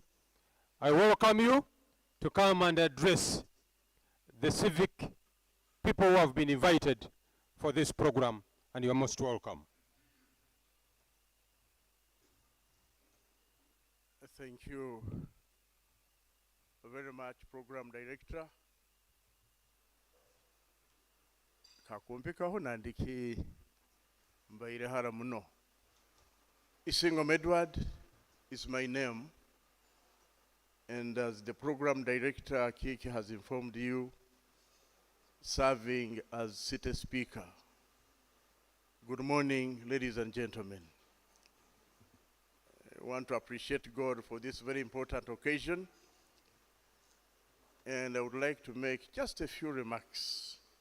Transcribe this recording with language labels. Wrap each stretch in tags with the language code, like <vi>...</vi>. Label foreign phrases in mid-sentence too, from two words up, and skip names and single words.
<en>I welcome you to come and address the civic people who have been invited for this program, and you are most welcome. Thank you. very much, Program Director.</en> <nyo>Kakumpikaho nandiki mbaire hara muno.</nyo> <en>Isingom Edward is my name, and as the Program Director, Kiki has informed you, serving as City Speaker. Good morning, ladies and gentlemen. I want to appreciate God for this very important occasion, and I would like to make just a few remarks.</en>